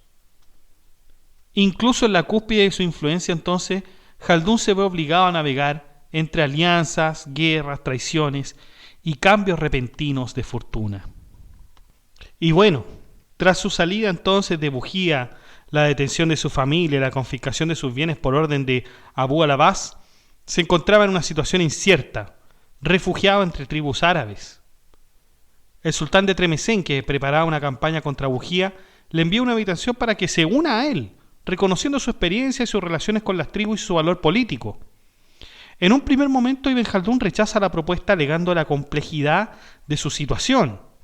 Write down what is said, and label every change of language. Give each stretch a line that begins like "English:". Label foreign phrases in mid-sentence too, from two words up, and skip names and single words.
Spanish: Incluso en la cúspide de su influencia entonces, Jaldún se ve obligado a navegar entre alianzas, guerras, traiciones y cambios repentinos de fortuna. Y bueno, tras su salida entonces de Bujía, la detención de su familia, la confiscación de sus bienes por orden de Abu al-Abbas, se encontraba en una situación incierta, refugiado entre tribus árabes. El sultán de Tremesén, que preparaba una campaña contra Bujía, le envía una invitación para que se una a él, reconociendo su experiencia y sus relaciones con las tribus y su valor político. En un primer momento, Ibn Jaldún rechaza la propuesta alegando la complejidad de su situación.